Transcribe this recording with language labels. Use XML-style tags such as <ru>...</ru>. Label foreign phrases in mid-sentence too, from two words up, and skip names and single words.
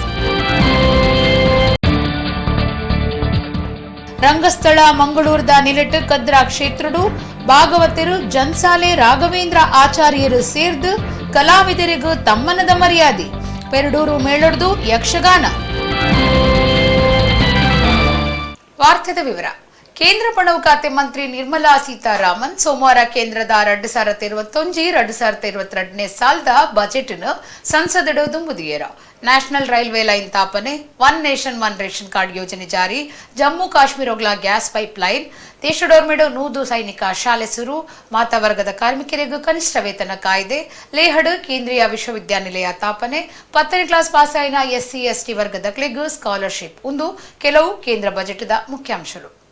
<tcy>ರಂಗಸ್ಥಳ ಮಂಗಳೂರದ ನಿಲೆಟ್ ಕದ್ರಾ ಕ್ಷೇತ್ರಡು ಭಾಗವತರು ಜನ್ಸಾಲೆ ರಾಘವೇಂದ್ರ ಆಚಾರ್ಯರು ಸೇರ್ದು ಕಲಾವಿದರಿಗೂ ತಮ್ಮನದ ಮರ್ಯಾದೆ, ಪೆರಡೂರು ಮೇಳೊಡ್ದು ಯಕ್ಷಗಾನ. ವಾರ್ತೆದ ವಿವರ. ಕೇಂದ್ರ ಪಣವು ಖಾತೆ ಮಂತ್ರಿ ನಿರ್ಮಲಾ ಸೀತಾರಾಮನ್ ಸೋಮವಾರ ಕೇಂದ್ರದ 2021-2022 ಸಾಲದ ಬಜೆಟ್ ಸಂಸದಡು ದುಂಬುದಿಯರ ನ್ಯಾಷನಲ್</tcy> <en>railway line</en> <tcy>ತಾಪನೆ, ಒನ್ ನೇಷನ್ ಒನ್ ರೇಷನ್ ಕಾರ್ಡ್ ಯೋಜನೆ ಜಾರಿ, ಜಮ್ಮು ಕಾಶ್ಮೀರೊಗ್ಲ</tcy> <en>gas pipe line,</en> <tcy>ದೇಶಡೋರ್ಮೆಡು ನೂದು ಸೈನಿಕ ಶಾಲೆ ಸುರು, ಮಾತಾ ವರ್ಗದ ಕಾರ್ಮಿಕರಿಗೂ ಕನಿಷ್ಠ ವೇತನ ಕಾಯ್ದೆ, ಲೇಹಡ್ ಕೇಂದ್ರೀಯ ವಿಶ್ವವಿದ್ಯಾನಿಲಯ ತಾಪನೆ, 10ನೇ</tcy> <en>class pass</en> <tcy>ಆಯ್ನ SC ST ವರ್ಗದಕ್ಲೆಗ್ ಸ್ಕಾಲರ್ಶಿಪ್ ಒಂದು ಕೆಲವು ಕೇಂದ್ರ ಬಜೆಟ್ದ ಮುಖ್ಯಾಂಶಗಳು.</tcy>